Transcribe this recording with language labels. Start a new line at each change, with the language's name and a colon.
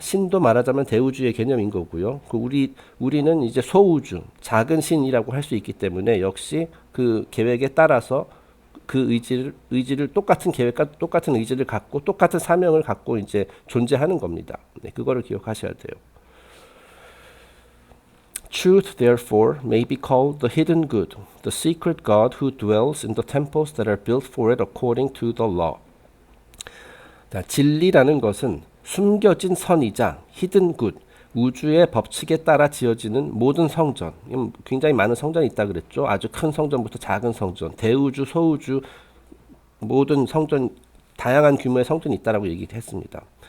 Korean: 신도 말하자면 대우주의 개념인 거고요. 우리는 이제 소우주, 작은 신이라고 할 수 있기 때문에 역시 그 계획에 따라서 그 의지를 똑같은 계획과 똑같은 의지를 갖고 똑같은 사명을 갖고 이제 존재하는 겁니다. 네, 그거를 기억하셔야 돼요.
English: Truth, therefore, may be called the hidden good, the secret God who dwells in the temples that are built for it according to the law.
Korean: 자, 진리라는 것은 숨겨진 선이자
English: hidden good,
Korean: 우주의 법칙에 따라 지어지는 모든 성전. 굉장히 많은 성전이 있다 그랬죠. 아주 큰 성전부터 작은 성전, 대우주, 소우주, 모든 성전, 다양한 규모의 성전이 있다라고 얘기를 했습니다.